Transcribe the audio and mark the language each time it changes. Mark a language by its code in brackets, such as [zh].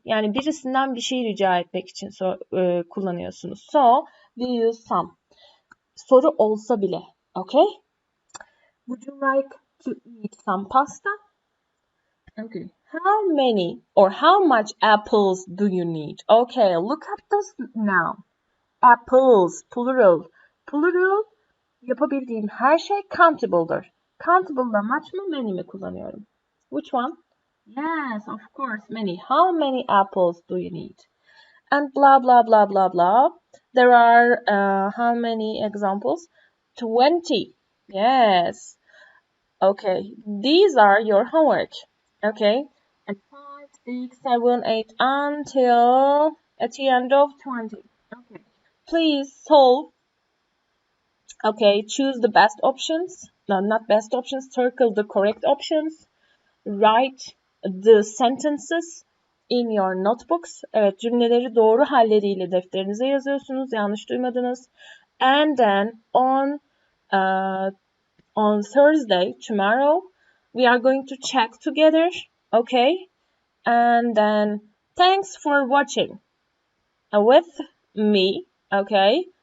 [tr] Yani birisinden bir şey rica etmek için kullanıyorsunuz. [en] So we use some. [tr] Soru olsa bile. [en] Okay? Would you like to eat some pasta? Okay. How many or how much apples do you need? Okay, look at this now. Apples, plural. [tr] Plural, yapabildiğim her şey countable'dır. Countable'da much mı, many mi kullanıyorum? [en] Which one? Yes, of course, many. How many apples do you need? And blah, blah, blah, blah, blah. There are, how many examples? 20. Yes. Okay, these are your homework. Okay, and 5, 6, 7, 8, until at the end of 20. Okay. Please solve. Okay, choose the best options. No, not best options. Circle the correct options. Write the sentences in your notebooks. [tr] Evet, cümleleri doğru halleriyle defterinize yazıyorsunuz. Yanlış duymadınız. [en] And then on Thursday, tomorrow, we are going to check together. Okay? And then thanks for watching with me. Okay?